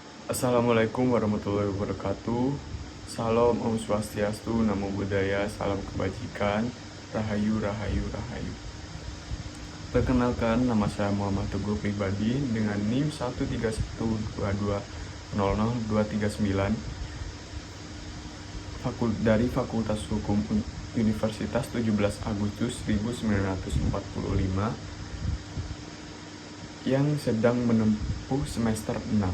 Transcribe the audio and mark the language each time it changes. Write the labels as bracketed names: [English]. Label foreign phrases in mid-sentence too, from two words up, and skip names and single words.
[Arabic] السلام عليكم ورحمة الله وبركاته. [Indonesian] Salam [Balinese] Om Swastiastu, [Pali] Namo Buddhaya, [Indonesian] salam kebajikan, Rahayu, Rahayu, Rahayu. Perkenalkan, nama saya Muhammad Teguh Pribadi dengan NIM 13122000239 dari Fakultas Hukum Universitas 17 Agustus 1945 yang sedang menempuh semester 6.